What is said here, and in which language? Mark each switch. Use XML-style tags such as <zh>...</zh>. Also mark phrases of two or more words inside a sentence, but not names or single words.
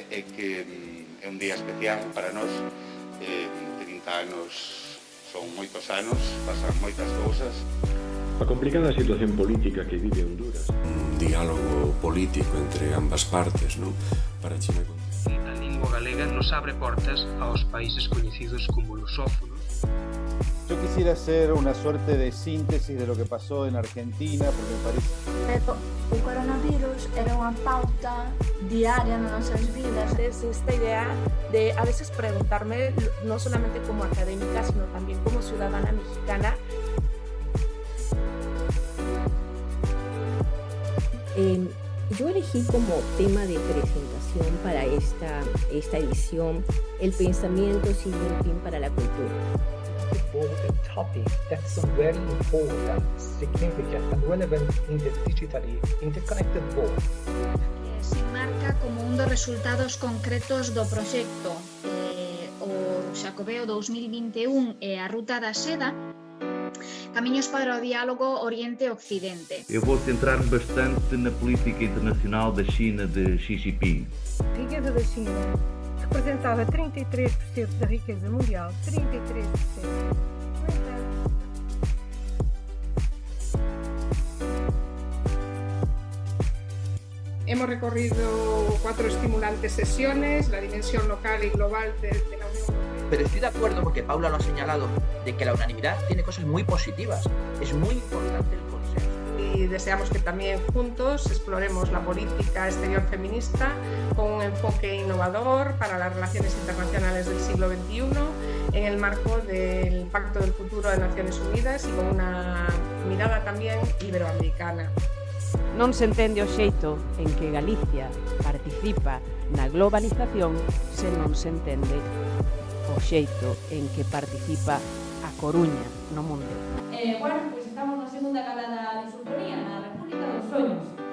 <gl>que é un día especial para nós. 30 anos son moitos anos, pasan moitas cousas. A complicada situación política que vive Honduras. Un diálogo político entre ambas partes, non? Para China. A lingua galega nos abre portas aos países coñecidos como lusófonos.</gl> <es>Yo quisiera hacer una suerte de síntesis de lo que pasó en Argentina, porque me parece...</es> <gl>Pero o coronavirus era unha pauta diaria nas nosas vidas.</gl> <es>Es esta idea de a veces preguntarme, no solamente como académica, sino también como ciudadana mexicana. Yo elegí como tema de presentación para esta edición el pensamiento Xi Jinping para la cultura.</es> <en>A topic that's very important, significant and relevant in the digitally interconnected world.</en> <gl>Se marca como un dos resultados concretos do proxecto o Xacobeo 2021 e a Ruta da Seda, Camiños para o Diálogo Oriente-Occidente.</gl> <pt>Eu vou centrar-me bastante na política internacional da China de Xi Jinping. A riqueza da China representava 33% da riqueza mundial, 33%.</pt> <es>Hemos recorrido 4 estimulantes sesiones, la dimensión local y global de la Unión Europea. Pero estoy de acuerdo porque Paula lo ha señalado, de que la unanimidad tiene cosas muy positivas. Es muy importante el consenso. Y deseamos que también juntos exploremos la política exterior feminista con un enfoque innovador para las relaciones internacionales del siglo XXI en el marco del Pacto del Futuro de Naciones Unidas y con una mirada también iberoamericana.</es> <gl>Non se entende o xeito en que Galicia participa na globalización se non se entende o xeito en que participa a Coruña no mundo. Bueno, pois estamos na segunda calada de Sulfonía, na República dos Soños.</gl>